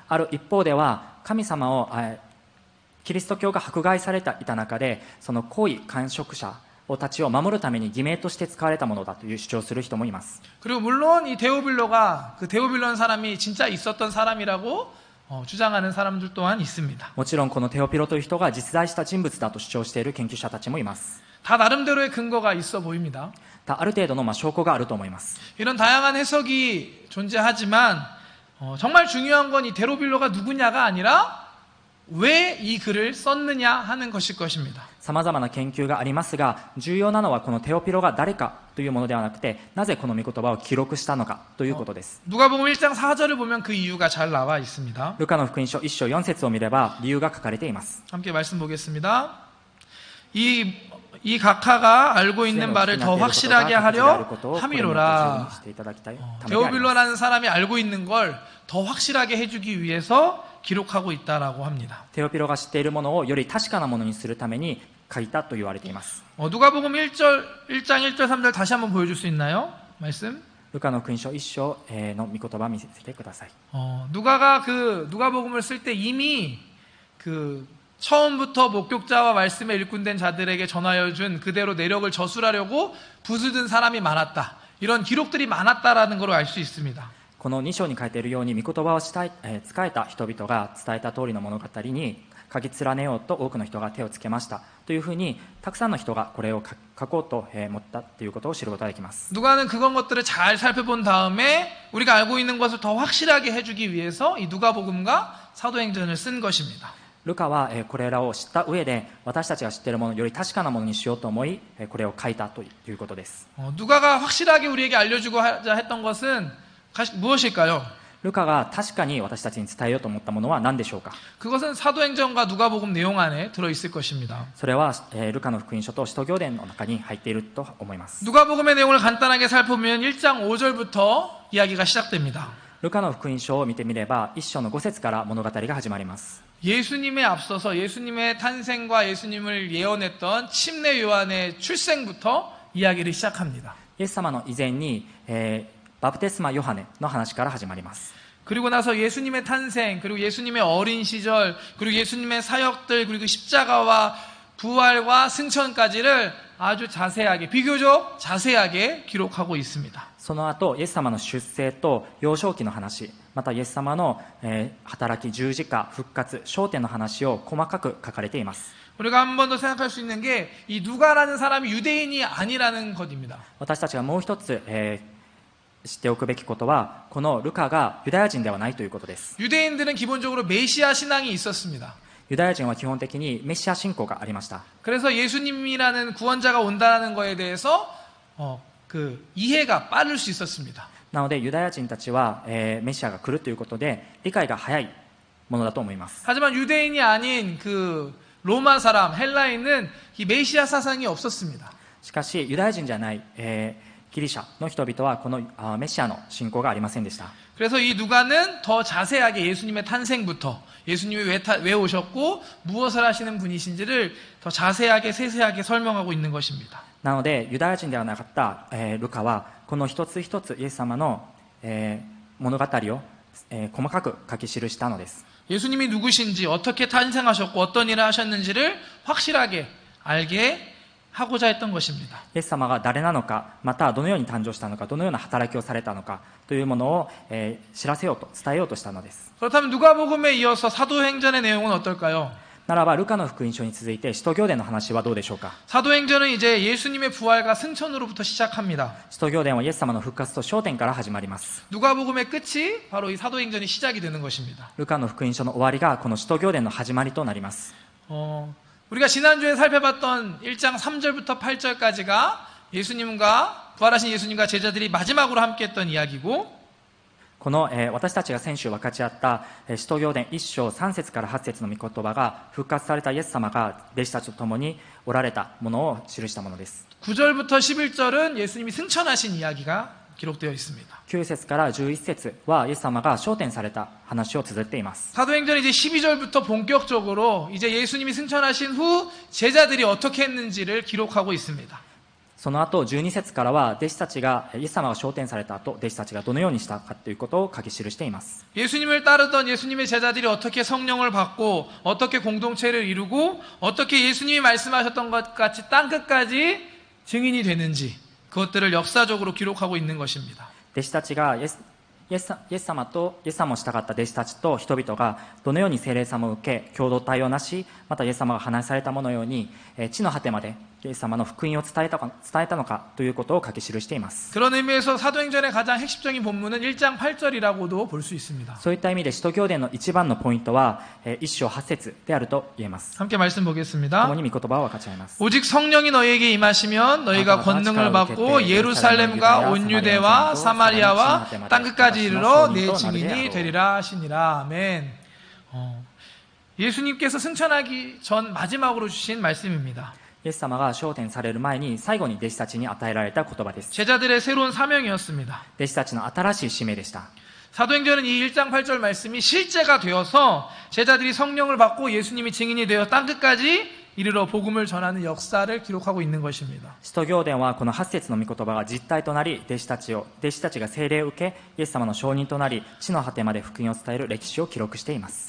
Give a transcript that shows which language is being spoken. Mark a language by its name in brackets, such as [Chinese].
[Japanese] ある一方では神様をキリスト教が迫害されていた中でその高位官職者たちを守るために偽名として使われたものだという主張する人もいます。 [Korean] 그리고 물론 이 데오빌로가 그 데오빌로는 사람이 진짜 있었던 사람이라고 주장하는 사람들 또한 있습니다. [Japanese] もちろんこのテオピロという人が実在した人物だと主張している研究者たちもいます。 [Korean] 다 나름대로의 근거가 있어 보입니다. [Japanese] ある程度の証拠があると思います。 [Korean] 이런 다양한 해석이 존재하지만 정말 중요한 건 이 데오빌로가 누구냐가 아니라 왜 이 글을 썼느냐 하는 것일 것입니다. [Japanese] 様々な研究がありますが重要なのはこのテオピロが誰かというものではなくてなぜこの御言葉を記録したのかということです。 [Korean] 누가복음 1장 4절을 보면 그 이유가 잘 나와 있습니다. [Japanese] ルカの福音書1章4節を見れば理由が書かれています。 [Korean] 함께 말씀 보겠습니다. 이 각하가 알고 있는 바를 더 확실하게 하려 함이로라. 데오빌로라는 사람이 알고 있는 걸 더 확실하게 해주기 위해서 기록하고 있다라고 합니다. [Japanese] テオピロが知っているものをより確かなものにするために書いたと言われています。 [Korean] 누가복음 1장 1절 3절 다시 한번 보여줄 수 있나요? 말씀? [Japanese] ルカの福音書1章の御言葉を見せてください。 [Korean] 누가가 누가복음을 쓸 때 이미 처음부터 목격자와 말씀에 일꾼된 자들에게 전하여 준 그대로 내력을 저술하려고 붓을 든 사람이 많았다. 이런 기록들이 많았다라는 걸 알 수 있습니다. [Japanese] この2章に書いているように御言葉を使えた人々が伝えた通りの物語に書き連ねようと多くの人が手をつけましたというふうにたくさんの人がこれを書こうと思ったということを知ることができます。 [Korean] 누가는 그런 것들을 잘 살펴본 다음에 우리가 알고 있는 것을 더 확실하게 해주기 위해서 이 누가복음과 사도행전을 쓴 것입니다. [Japanese] ルカはこれらを知った上で私たちが知っているものをより確かなものにしようと思いこれを書いたということです。 [Korean] 누가가 확실하게 우리에게 알려주고 하자 했던 것은 무엇일까요? [Japanese] ルカが確かに私たちに伝えようと思ったものは何でしょうか。 [Korean] 그것은 사도행전과 누가복음 내용 안에 들어있을 것입니다. [Japanese] それはルカの福音書と使徒行伝の中に入っていると思います。 [Korean] 누가복음의 내용을 간단하게 살펴보면 1장 5절부터 이야기가 시작됩니다. [Japanese] ルカの福音書を見てみれば1章の5節から物語が始まります。 [Korean] 예수님에 앞서서 예수님의 탄생과 예수님을 예언했던 침례 요한의 출생부터 이야기를 시작합니다. [Japanese] イエス様の以前に、バプテスマヨハネの話から始まります。 [Korean] 그리고 나서 예수님의 탄생, 그리고 예수님의 어린 시절, 그리고 예수님의 사역들, 그리고 십자가와 부활과 승천까지를 아주 자세하게, 비교적 자세하게 기록하고 있습니다. [Japanese] その後イエス様の出生と幼少期の話またイエス様の、働き十字架復活昇天の話を細かく書かれています。 [Korean] 우리가 한 번 더 생각할 수 있는 게 이 누가라는 사람이 유대인이 아니라는 것입니다. [Japanese] 私たちがもう一つ、知っておくべきことは、このルカがユダヤ人ではないということです。 [Korean] 유대인들은 기본적으로 메시아 신앙이 있었습니다. [Japanese] ユダヤ人は基本的にメシア信仰がありました。 [Korean] 그래서 예수님이라는 구원자가 온다는 거에 대해서 그 이해가 빠를 수 있었습니다. [Japanese] なのでユダヤ人たちは、メシアが来るということで理解が早いものだと思います。 [Korean] 하지만 유대인이 아닌 그 로마 사람, 헬라인은 이 메시아 사상이 없었습니다. [Japanese] しかしユダヤ人じゃない、ギリシャの人々はこのメシアの信仰がありませんでした。 [Korean] 그래서 이 누가는 더 자세하게 예수님의 탄생부터 예수님이 왜 오셨고 무엇을 하시는 분이신지를 더 자세하게 세세하게 설명하고 있는 것입니다. [Japanese] なのでユダヤ人ではなかった、ルカはこの一つ一つイエス様の、物語を、細かく書き記したのです。 [Korean] 예수님이 누구신지 어떻게 탄생하셨고 어떤 일을 하셨는지를 확실하게 알게 하고자 했던 것입니다. [Japanese] イエス様が誰なのか、またどのように誕生したのか、どのような働きをされたのかというものを、知らせようと伝えようとしたのです。 [Korean] 그렇다면 누가복음에 이어서 사도행전의 내용은 어떨까요? [Japanese] ならばルカの福音書に続いて使徒行伝の話はどうでしょうか。 [Korean] 사도행전은 이제 예수님의 부활과 승천으로부터 시작합니다. [Japanese] 使徒行伝はイエス様の復活と昇天から始まります。 [Korean] 누가복음의 끝이 바로 이 사도행전이 시작이 되는 것입니다. [Japanese] ルカの福音書の終わりがこの使徒行伝の始まりとなります。 [Korean] 우리가 지난주에 살펴봤던 1장 3절부터 8절까지가 예수님과 부활하신 예수님과 제자들이 마지막으로 함께했던 이야기고 [Japanese] この、私たちが先週分かち合った使徒行伝1章3節から8節の御言葉が復活されたイエス様が弟子たちと共におられたものを記したものです。 [Korean] 9절부터 11절은 예수님이 승천하신 이야기가 기록되어 있습니다. [Japanese] 9節から11節はイエス様が昇天された話を綴っています。 [Korean] 사도행전 이제 12절부터 본격적으로 이제 예수님이 승천하신 후 제자들이 어떻게 했는지를 기록하고 있습니다. [Japanese] その後12節からは弟子たちがイエス様が昇天された後弟子たちがどのようにしたかということを書き記しています。 [Korean] 예수님을 따르던 예수님의 제자들이 어떻게 성령을 받고 어떻게 공동체를 이루고 어떻게 예수님이 말씀하셨던 것 같이 땅끝까지 증인이 되는지 그것들을 역사적으로 기록하고 있는 것입니다. [Japanese] 弟子たちがイエス様を従った弟子たちと人々がどのように聖霊様を受け共同体をなし、またイエス様が話されたものように地の果てまでイエス様の福音を伝えたのかということを書き記しています。 [Korean] 그런 의미에서 사도행전의 가장 핵심적인 본문은 1장 8절이라고도 볼 수 있습니다. [Japanese] そういった意味で使徒行伝の一番のポイントは1章8節であると言えます。 [Korean] 함께 말씀 보겠습니다. [Japanese] 共に御言葉を分かち合います。 [Korean] 오직 성령이 너희에게 임하시면 너희가 권능을 받고 예루살렘과 온 유대와 사마리아와 땅끝까지 이르러 내 증인이 되리라 하시니라. 아멘. 예수님께서 승천하기 전 마지막으로 주신 말씀입니다. [Japanese] イエス様が昇天される前に最後に弟子たちに与えられた言葉です。 [Korean] 제자들의 새로운 사명이었습니다. [Japanese] 弟子たちの新しい使命でした。 [Korean] 사도행전은 이 1장 8절 말씀이 실제가 되어서 제자들이 성령을 받고 예수님이 증인이 되어 땅끝까지 이르러 복음을 전하는 역사를 기록하고 있는 것입니다. [Japanese] 使徒行伝はこの8節の御言葉が実体となり弟子たちが聖霊を受けイエス様の証人となり地の果てまで福音を伝える歴史を記録しています。